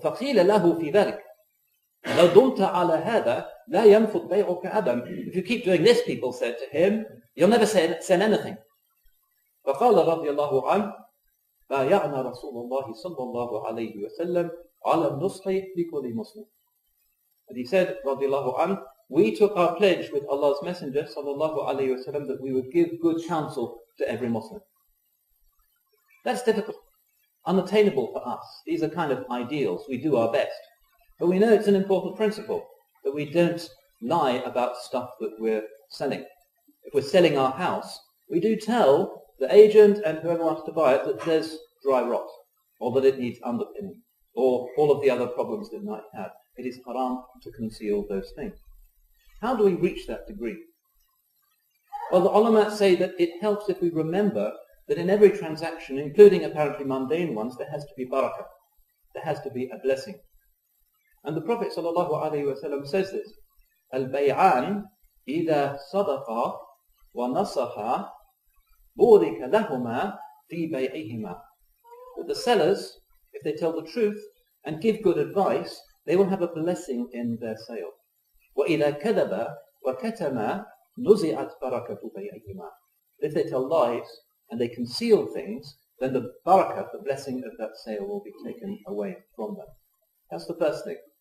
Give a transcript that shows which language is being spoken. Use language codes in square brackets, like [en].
[ar] فقيل له في ذلك لو دمت على هذا لا ينفض بيعك أبدا. [en] If you keep doing this, people said to him, you'll never sell anything. [ar] فقال رضي الله عنه بايعنا رسول الله صلى الله عليه وسلم على النصح لكل مسلم. [en] And he said, [ar] رضي الله عنه, [en] we took our pledge with Allah's Messenger sallallahu alayhi wasallam that we would give good counsel to every Muslim. That's difficult, unattainable for us. These are kind of ideals. We do our best. But we know it's an important principle that we don't lie about stuff that we're selling. If we're selling our house, we do tell the agent and whoever wants to buy it that there's dry rot, or that it needs underpinning, or all of the other problems that it might have. It is haram to conceal those things. How do we reach that degree? Well, the ulama say that it helps if we remember that in every transaction, including apparently mundane ones, there has to be barakah. There has to be a blessing. And the Prophet ﷺ says this, [ar] Al-bay'an إِذَا صَدَقَا وَنَصَحَا بُورِكَ لَهُمَا فِي بَيْعِهِمَا. [en] That the sellers, if they tell the truth and give good advice, they will have a blessing in their sale. [ar] وَإِذَا كَذَبَا وَكَتَمَا نُزِعَتْ بَرَكَةُ بَيْعِهِمَا. [en] If they tell lies and they conceal things, then the barakah, the blessing of that sale, will be taken away from them. That's the first thing.